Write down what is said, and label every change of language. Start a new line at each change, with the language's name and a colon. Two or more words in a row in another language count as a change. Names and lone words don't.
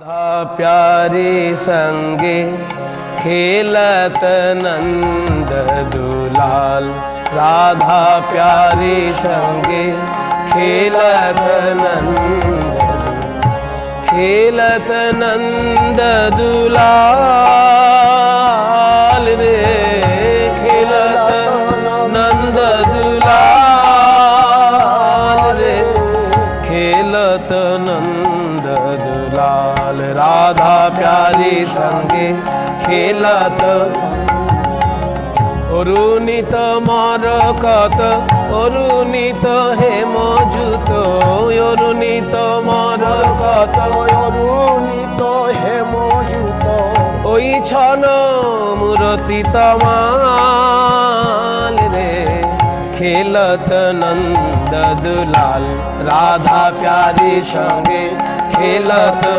Braj: प्यारे संगे खेलत नंद दुलाल, राधा प्यारे संगे खेलत नंद दुलाल रे, खेलत नंद दुलाल रे, खेलत नंद दुलाल, राधा प्यारी संगे खेलत।
Bangla: অরুণিত মরকত অরুণিত হেমযুত, অরুণিত মরকত অরুণিত হেমযুত, ওই ছন মূরতি তমাল রে, খেলত নন্দ দুলাল, রাধা প্যারি সঙ্গে খেলত।